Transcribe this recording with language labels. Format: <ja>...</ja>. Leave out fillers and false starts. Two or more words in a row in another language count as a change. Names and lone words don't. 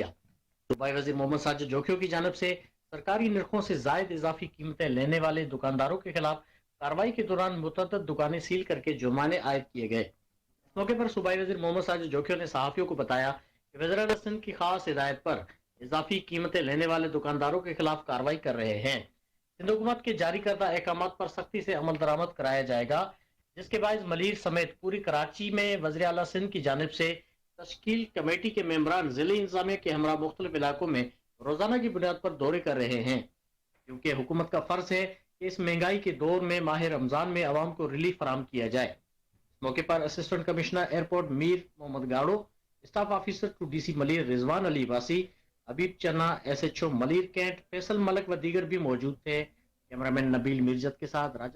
<ur>صوبائی وزیر محمد ساجد جوکھیو کی جانب سے سرکاری نرخوں سے زائد اضافی قیمتیں لینے والے دکانداروں کے خلاف کارروائی کے دوران متعدد دکانیں سیل کر کے جرمانے عائد کیے گئے. اس موقع پر صوبائی وزیر محمد ساجد جوکھیو نے صحافیوں کو بتایا کہ وزیر اعلیٰ سندھ کی خاص ہدایت پر اضافی قیمتیں لینے والے دکانداروں کے خلاف کارروائی کر رہے ہیں. سندھ حکومت کے جاری کردہ احکامات پر سختی سے عمل درآمد کرایا جائے گا، جس کے بعد ملیر سمیت پوری کراچی میں وزیر اعلیٰ سندھ کی جانب سے تشکیل کمیٹی کے ممبران ضلعی انتظامیہ کے ہمراہ مختلف علاقوں میں روزانہ کی بنیاد پر دورے کر رہے ہیں، کیونکہ حکومت کا فرض ہے کہ اس مہنگائی کے دور میں ماہ رمضان میں عوام کو ریلیف فراہم کیا جائے. اس موقع پر</ur> <en>assistant commissioner airport</en> <ur>میر محمد گاڈو,</ur> <en>staff officer to</en> <ur>DC ملیر رضوان علی واسی، حبیب چنا، SHO ملیر کینٹ فیصل ملک و دیگر بھی موجود تھے. کیمرہ مین نبیل مرزا کے ساتھ راجہ.</ur>